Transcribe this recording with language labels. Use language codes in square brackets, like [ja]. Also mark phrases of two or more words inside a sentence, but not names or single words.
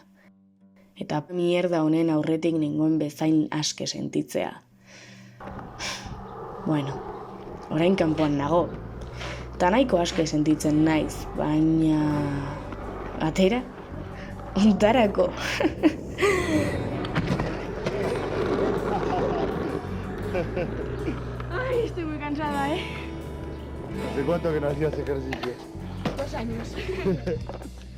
[eu] Eta mierda honen aurretik nengoen bezain aske sentitzea. Bueno, orain kanpoan nago. Ta nahiko aske sentitzen naiz, baina... Atera? Ontarako. [es] Ay, estoy muy cansada, ¿eh? ¿Hace cuánto que no hacías ejercicio? 2 años.